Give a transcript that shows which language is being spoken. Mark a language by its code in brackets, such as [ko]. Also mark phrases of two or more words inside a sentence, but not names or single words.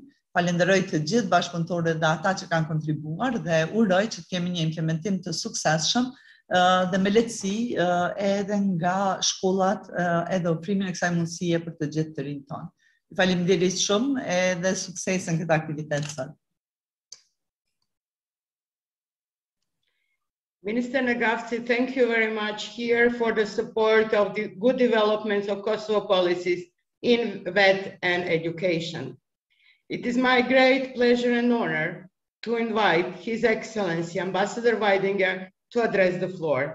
[sq] Falenderoj të gjithë bashkëpunëtorët dhe ata që kanë kontribuar dhe uroj që të kemi një implementim të suksesshëm dhe me lehtësi edhe nga shkollat edhe ofrimin e kësaj mundësie për të gjithë të rinjt tonë. Faleminderit shumë edhe sukses në këtë aktivitet sot. [en] Minister Nagafci, thank you very much here for the support of the good developments of Kosovo policies in VET and education. It is my great pleasure and honor to invite His Excellency Ambassador Weidinger to address the floor.